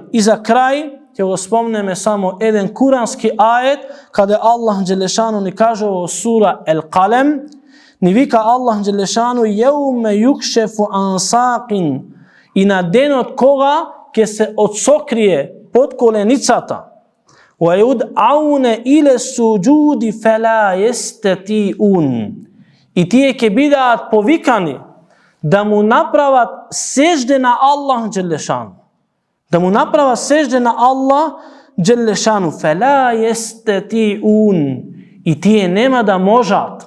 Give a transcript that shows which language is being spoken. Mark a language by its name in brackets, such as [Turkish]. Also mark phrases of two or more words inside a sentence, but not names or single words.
[Macedonian] И за крај ќе го спомнеме само еден курански ајет каде Аллах Джелешану ни кажува во сура Ел-Калем, ни вика Аллах Джелешану [Arabic] يوم يكشف عن ساق, [Macedonian] и на денот кога ќе се отсокрие под коленицата, [Arabic] ويدعون إلى السجود فلا يستطيعون, [Macedonian] и тие ќе бидеат повикани да му направат сежде на Аллах Джелешану. Да му направа сежде на Аллах Джелешану. [Arabic] فلا يستطيعون. [Macedonian] И тие нема да можат.